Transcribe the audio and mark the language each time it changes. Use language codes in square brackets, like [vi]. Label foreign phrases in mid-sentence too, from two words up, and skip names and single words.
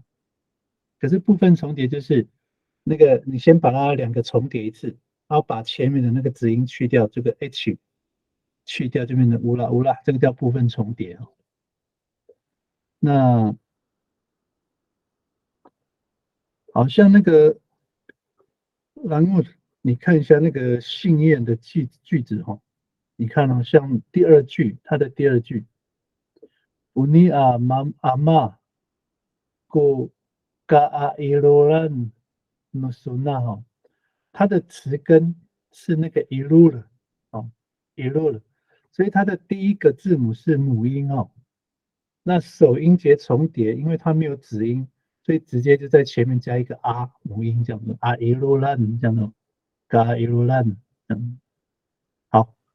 [zh] 可是部分重叠就是那个你先把它2个重叠一次，然后把前面的那个子音去掉，这个 H 去掉，就变成乌拉乌拉，这个叫部分重叠哦。那好像那个然后你看一下那个信燕的句子哈，你看哦，像第2句，它的第2句 ， [ami] Uni ama ko kairulan nusuna [zh] 哈，它的词根是那个 irul 哦 irul，所以它的第1个字母是母音哦。那首音节重叠，因为它没有子音，所以直接就在前面加一个 r 母音，这样子 irulan 这样子 kairulan，好。